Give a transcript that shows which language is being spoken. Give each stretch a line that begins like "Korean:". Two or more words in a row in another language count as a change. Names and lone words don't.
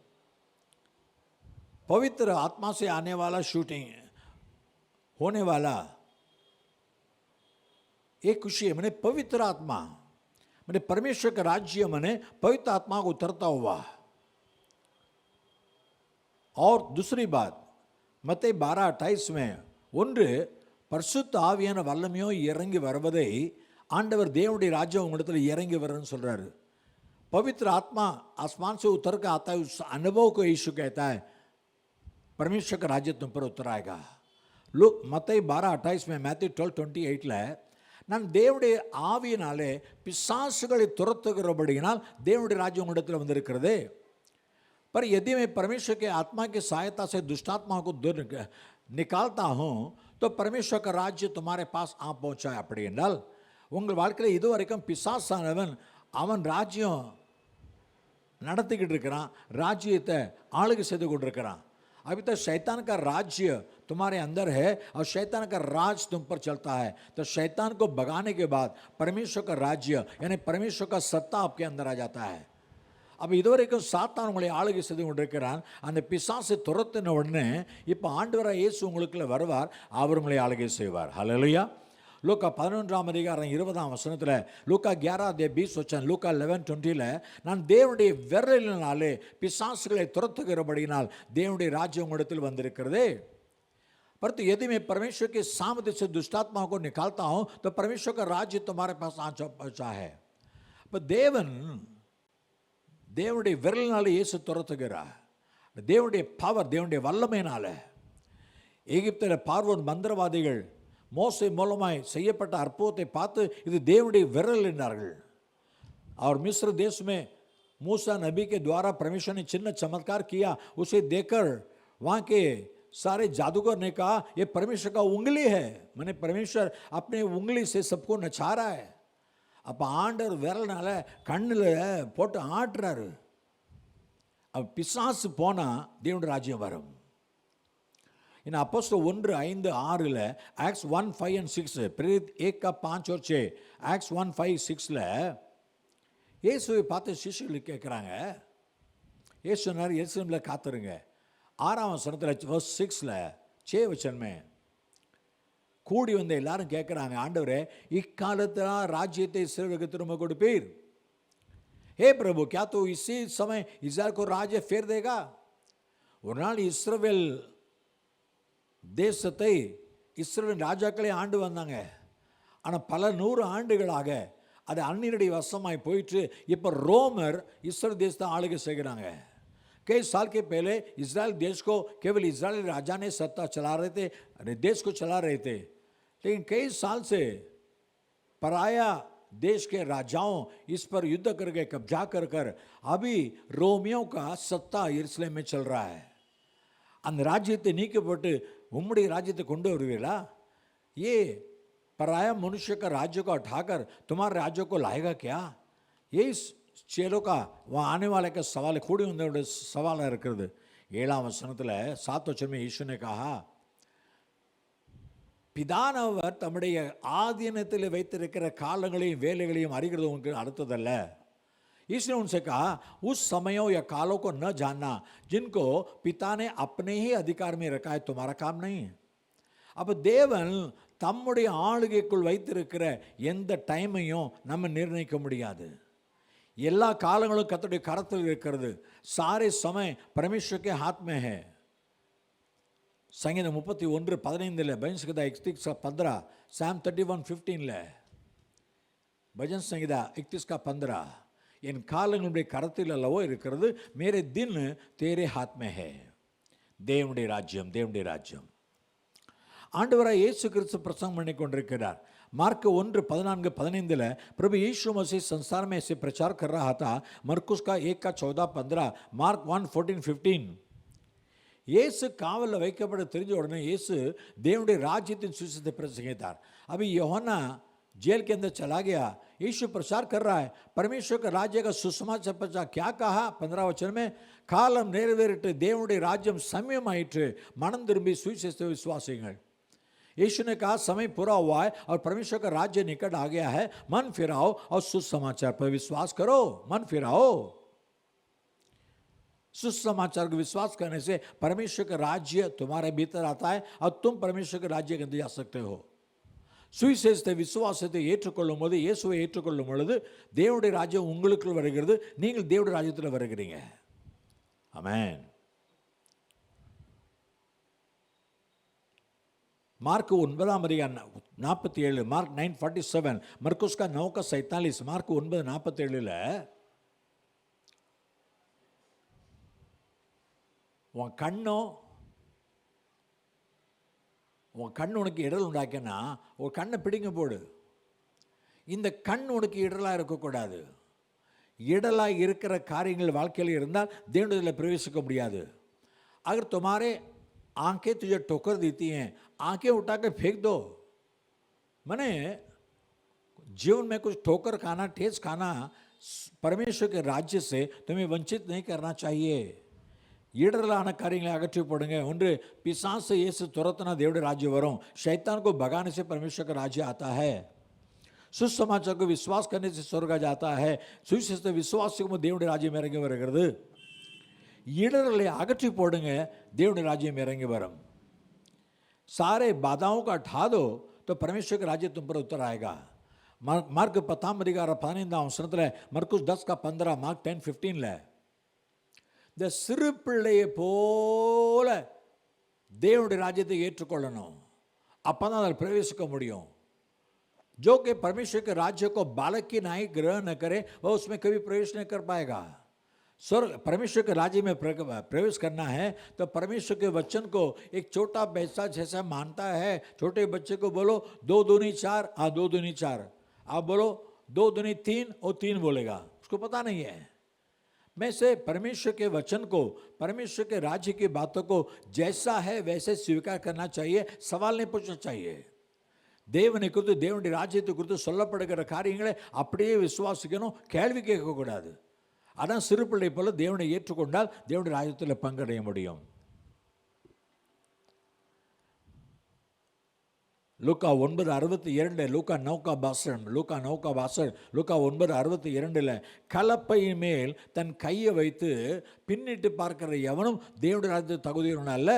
Hindi: पवित्र आत्मा से आने वाला शूटिंग होने वाला एक खुशी है. मैंने पवित्र आत्मा, मैंने परमेश्वर का राज्य, मैंने पवित्र आत्मा को उतरता हुआ. और दूसरी बात, मत्ती 12:28 में,
Tamil: ஒன்று பரிசுத்த ஆவியான வல்லமையோ இறங்கி வருவதை ஆண்டவர் தேவனுடைய ராஜ்யம் உங்களிடத்தில் இறங்கி வருன்னு சொல்றாரு.
Hindi: पवित्र आत्मा आसमान से उतर कर आता है, उस अनुभव को यीशु कहता है परमेश्वर का राज्य तुम पर उतर आएगा.
Tamil: लूक मत्ती 12:28 में, मैथ्यू 12:28 நான் தேவனுடைய ஆவியினாலே பிசாசுகளை துரத்துகிறபடியினால் தேவனுடைய ராஜ்யம் உங்களிடத்தில் வந்திருக்கிறது.
Hindi: पर यदि मैं परमेश्वर के आत्मा की सहायता से दुष्टात्मा को दूर निकालता हूँ, तो परमेश्वर का राज्य तुम्हारे पास आ पहुंचा है
Tamil: அப்படி என்றால் உங்கள் வாழ்க்கையில் இதுவரைக்கும் பிசாசானவன் அவன் ராஜ்யம் நடத்திக்கிட்டு இருக்கிறான், ராஜ்யத்தை ஆளுகை செய்து கொண்டிருக்கிறான்.
Hindi: अभी तक शैतान का राज्य तुम्हारे अंदर है और शैतान का राज तुम पर चलता है. तो शैतान को भगाने के बाद परमेश्वर का राज्य यानी परमेश्वर का सत्ता आपके अंदर आ जाता है.
Tamil: அப்போ இதுவரைக்கும் சாத்தான் உங்களை ஆளுகை செய்து கொண்டிருக்கிறான். அந்த பிசாசை துரத்தின உடனே இப்போ ஆண்டவராக இயேசு உங்களுக்குள்ள வருவார், அவர் உங்களை ஆளுகை செய்வார். ஹல்லேலூயா. லூக்கா 11ஆம் அதிகாரம் 20ஆம் வசனத்தில், லூக்கா 11:20 வச்சன், லூக்கா 11:20 நான் தேவனுடைய விரலினாலே பிசாசுகளை துரத்துகிறபடியினால் தேவனுடைய ராஜ்யம் உங்களிடத்தில் வந்திருக்கிறதே.
Hindi: परंतु यदि मैं परमेश्वर के सामर्थ्य से दुष्टात्माओं को निकालता हूं तो परमेश्वर का राज्य तुम्हारे पास आ पहुंचा है.
Tamil: पर தேவனுடைய விரலினால இயேசு துரத்துகிறார். தேவனுடைய பவர், தேவனுடைய வல்லமையினால. எகிப்தில் பார்வோன் மந்திரவாதிகள் மோசே மூலமாய் செய்யப்பட்ட அற்புதத்தை பார்த்து இது தேவனுடைய விரல் என்றார்கள்.
Hindi: और मिस्र देश में मूसा नबी के द्वारा परमेश्वर ने चिन्ह चमत्कार किया, उसे देखकर वहाँ के सारे जादूगर ने कहा ये परमेश्वर का उंगली है. मैंने परमेश्वर अपने उंगली से सबको नचा रहा है.
Tamil: அப்போ ஆண்டவர் விரல்னால கண்ணில் போட்டு ஆட்டுறாரு. அப்போ பிசாசு போனால் தேவனுடைய ராஜ்யம் வரும். इन அப்போஸ்தலர் 1:5-6 ஆக்ட்ஸ் 1:5 and 6 प्रेरित 1:5 और 6 ஆக்ட்ஸ் 1:5-6 இயேசுவை பார்த்து சிஷ்யர்கள் கேட்குறாங்க. இயேசு சொன்னார் எருசலேமில் காத்துருங்க. 6ஆம் வசனத்தில் verse 6 6
Hindi: वचन में
Tamil: கூடி வந்த எல்லாரும் கேட்குறாங்க, ஆண்டவரே இக்காலத்தில் ராஜ்யத்தை இஸ்ரவேலுக்கு திரும்ப கொடுப்பீர்?
Hindi: हे प्रभु क्या तो इसी समय इस्राएल को राज्य फेर देगा?
Tamil: ஒரு நாள் இஸ்ரவேல் தேசத்தை இஸ்ரவேல் ராஜாக்களே ஆண்டு வந்தாங்க. ஆனால் பல 100 ஆண்டுகளாக அது அந்நியருடைய வசமாய் போயிட்டு இப்போ ரோமர் இஸ்ரேல் தேசத்தை ஆளுகை செய்கிறாங்க.
Hindi: कई साल के पहले इजराइल देश को केवल इजरायली राजा ने सत्ता चला रहे थे, देश को चला रहे थे. लेकिन कई साल से पराया देश के राजाओं इस पर युद्ध करके कब्जा कर कर अभी रोमियों का सत्ता यरूशलेम में चल रहा है.
Tamil: அந்த ராஜ்யத்தை நீக்கப்பட்டு உம்முடைய ராஜ்யத்தை கொண்டு வருவீங்களா?
Hindi: ये पराया मनुष्य का राज्य को उठाकर तुम्हारे राज्य को लाएगा क्या? ये चेलों का वहाँ आने वाले का सवाल
Tamil: கூடி வந்தோட சவாலாக இருக்கிறது.
Hindi: 7ஆம் வசனத்தில் 7 वचन में यीशु ने कहा,
Tamil: பிதானவர் தம்முடைய ஆதீனத்தில் வைத்திருக்கிற காலங்களையும் வேலைகளையும் அறிகிறது உங்களுக்கு அடுத்ததல்ல.
Hindi: इसने उनसे कहा उस समयों या कालों को न जानना जिनको पिता ने अपने ही अधिकार में रखा है तुम्हारा काम नहीं.
Tamil: அப்போ தேவன் தம்முடைய ஆளுகைக்குள் வைத்திருக்கிற எந்த டைமையும் நம்ம நிர்ணயிக்க முடியாது. எல்லா காலங்களும் கர்த்தருடைய கரத்தில் இருக்கிறது.
Hindi: सारे समय परमेश्वर के हाथ में है.
Tamil: संगीत 31:15 भजन संहिता 31:15 Psalm 31:15 भजन संहिता 31:15 என் காலங்களுடைய கரத்தில் அல்லவோ இருக்கிறது,
Hindi: मेरे दिन तेरे हाथ में है.
Tamil: தேவனுடைய ராஜ்யம், தேவனுடைய ராஜ்யம். ஆண்டவராய் இயேசு கிறிஸ்து பிரசங்கம் பண்ணி கொண்டிருக்கிறார்.
Hindi: मार्क 1:14-15 प्रभु यीशु मसीह संसार में ऐसे प्रचार कर रहा था.
Tamil: मरकुस का 1:14-15 मार्क 1:14-15 இயேசு காவலில் வைக்கப்பட தெரிஞ்ச உடனே இயேசு தேவனுடைய ராஜ்யத்தின் சுவிசேஷத்தை பிரசங்கித்தார்.
Hindi: अभी यूहन्ना जेल के अंदर चला गया, यीशु प्रचार कर रहा है परमेश्वर का राज्य का सुसमाचार प्रचार. क्या कहा 15 वचन में,
Tamil: காலம் நிறைவேறிட்டு தேவனுடைய ராஜ்யம் சமயமாயிற்று, மனம் திரும்பி சுவிசேஷத்தை விசுவாசிங்கள்.
Hindi: यीशु ने कहा समय पूरा हुआ है और परमेश्वर का राज्य निकट आ गया है, मन फिराओ और सुसमाचार पर विश्वास करो. मन फिराओ. सुसमाचार को विश्वास करने से परमेश्वर का राज्य तुम्हारे भीतर आता है और तुम परमेश्वर के राज्य के अंदर जा सकते हो.
Tamil: சுவிசேஷத்தை விசுவாசத்தை ஏற்றுக்கொள்ளும் போது, இயேசுவை ஏற்றுக்கொள்ளும் பொழுது தேவனுடைய ராஜ்யம் உங்களுக்குள் வருகிறது, நீங்கள் தேவனுடைய ராஜ்யத்தில் வருகிறீங்க. ஆமென். मार्क 9:47 मार्क 9:47 मरकुस का 9:47 मार्क 9:47 உன் கண் உனக்கு இடல் உண்டாக்கினா ஒரு கண்ணை பிடிங்க போடு. இந்த கண் உனக்கு இடலாக இருக்கக்கூடாது. இடலாக இருக்கிற காரியங்கள் வாழ்க்கையில் இருந்தால் தேவனுடைய பிரவேசிக்க முடியாது.
Hindi: अगर तुम्हारे आंखें तुझे ठोकर देती हैं, आंखें उठाकर फेंक दो। मैंने जीवन में कुछ ठोकर खाना, ठेस खाना परमेश्वर के राज्य से तुम्हें वंचित नहीं करना चाहिए.
Tamil: ஈடரலான காரியங்களை அகற்றி போடுங்க. ஒன்று பிசாசு இயேசு துரத்துனா தேவனுடைய ராஜ்யம் வரும்.
Hindi: शैतान को भगाने से परमेश्वर का राज्य आता है. सुसमाचार को विश्वास करने से स्वर्ग जाता है.
Tamil: சுவிசேஷத்தை விசுவாசிக்கும் தேவனுடைய ராஜ்யம் இறங்கி வருகிறது. ஈடரலை அகற்றி போடுங்க, தேவனுடைய ராஜ்யம் இறங்கி வரும்.
Hindi: सारे बाधाओं का हटा दो तो परमेश्वर का राज्य तुम पर उतर आएगा.
Tamil: मार्क 10:15 மர்க்குஸ் 10:15 மார்க் 10:15 இந்த சிறு பிள்ளையை போல தேவனுடைய ராஜ்யத்தை ஏற்றுக்கொள்ளணும். அப்போ தான் அதில் பிரவேசிக்க முடியும்.
Hindi: जो कि परमेश्वर के राज्य को बालक की नाई ग्रहण न करे वह उसमें कभी प्रवेश नहीं कर पाएगा. स्वर्ग परमेश्वर के राज्य में प्रवेश करना है तो परमेश्वर के वचन को एक छोटा पैसा जैसा मानता है. छोटे बच्चे को बोलो 2 दूनी 4, 2 दूनी 4, आप बोलो 2 दूनी 3 और 3 बोलेगा, उसको पता नहीं है. मैं से परमेश्वर के वचन को, परमेश्वर के राज्य की बातों को जैसा है वैसे स्वीकार करना चाहिए. सवाल नहीं पूछना चाहिए.
Tamil: தேவனை குறித்து, தேவனுடைய ராஜ்யத்தை குறித்து சொல்லப்படுகிற காரியங்களை அப்படியே விசுவாசிக்கணும், கேள்வி கேட்கக்கூடாது. அதான் சிறு பிள்ளை போல தேவனை ஏற்றுக்கொண்டால் தேவனுடைய ராஜ்யத்தில் பங்கடைய முடியும். லூக்கா 9:62, லூக்கா 9:62, லூக்கா 9:62 கலப்பையின் மேல் தன் கையை வைத்து பின்னிட்டு பார்க்கிற எவனும் தேவனுடைய ராஜ்யத்துக்கு தகுதியுள்ளவன் அல்ல.